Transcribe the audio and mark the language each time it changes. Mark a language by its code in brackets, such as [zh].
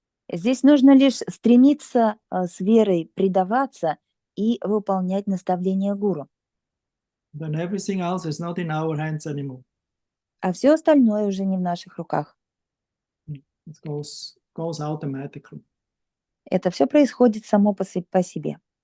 [ru] Здесь нужно лишь стремиться с верой предаваться и выполнять наставления гуру. [en] Then everything else is not in our hands anymore. [ru] А все остальное уже не в наших руках. [en] It goes automatically. [ru] Это все происходит само по себе.